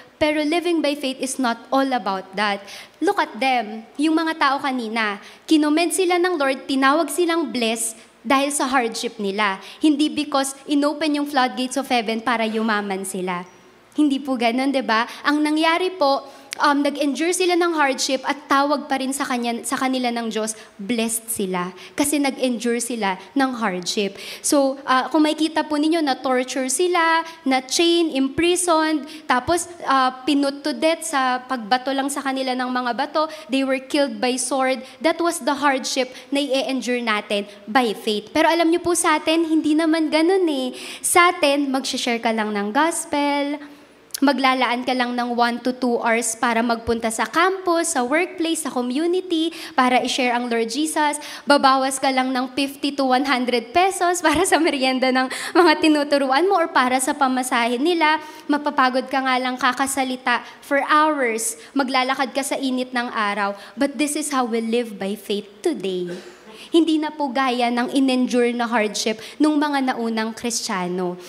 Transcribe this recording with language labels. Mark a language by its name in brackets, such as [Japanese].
[English] Pero living by faith is not all about that. Look at them. [Filipino] Yung mga tao kanina, kinommend sila ng Lord, tinawag silang blessed dahil sa hardship nila. Hindi because inopen yung floodgates of heaven para yumaman sila. Hindi po ganun, di ba? Ang nangyari po, nag-endure sila ng hardship at tawag pa rin sa kanila ng Diyos, blessed sila. Kasi nag-endure sila ng hardship. So, kung makikita po ninyo na torture sila, na chain, imprisoned, tapos pinut to death sa pagbato lang sa kanila ng mga bato, [English] they were killed by sword. That was the hardship na i-endure natin by faith. [Filipino] Pero alam niyo po sa atin, hindi naman ganun eh. Sa atin, mag-share ka lang ng gospel, maglalaan ka lang ng 1 to 2 hours para magpunta sa campus, sa workplace, sa community, para i-share ang Lord Jesus. Babawas ka lang ng 50 to 100 pesos para sa merienda ng mga tinuturuan mo or para sa pamasahe nila. Mapapagod ka nga lang kakasalita for hours. Maglalakad ka sa init ng araw. [English] But this is how we live by faith today. [Filipino] Hindi na po gaya ng in-endure na hardship nung mga naunang Kristiyano.